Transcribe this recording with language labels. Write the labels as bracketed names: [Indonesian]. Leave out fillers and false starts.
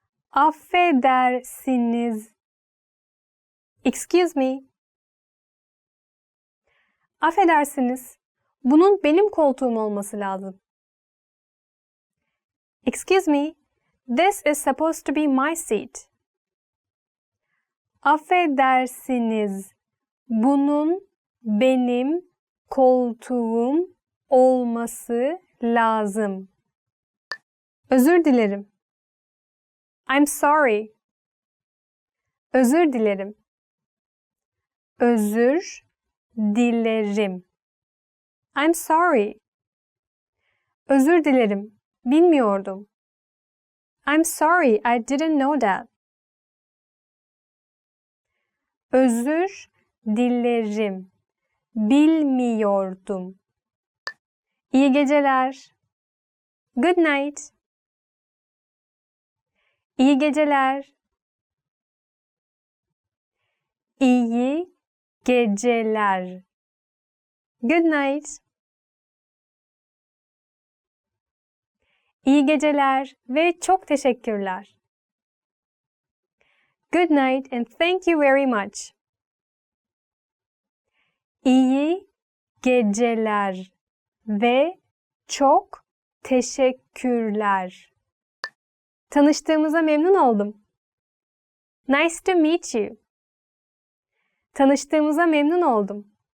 [Turkish] Affedersiniz. [English] Excuse me. [Turkish] Affedersiniz. Bunun benim koltuğum olması lazım. [English] Excuse me. This is supposed to be my seat. [Turkish] Affedersiniz. Bunun benim koltuğum olması lazım. Özür dilerim. [English] I'm sorry. [Turkish] Özür dilerim. Özür dilerim. [English] I'm sorry. [Turkish] Özür dilerim. Bilmiyordum. [English] I'm sorry, I didn't know that. [Turkish] Özür dilerim. Bilmiyordum. İyi geceler. [English] Good night. [Turkish] İyi geceler. İyi geceler. [English] Good night. [Turkish] İyi geceler ve çok teşekkürler. [English] Good night and thank you very much. [Turkish] İyi geceler ve çok teşekkürler. Tanıştığımıza memnun oldum. [English] Nice to meet you. [Turkish] Tanıştığımıza memnun oldum.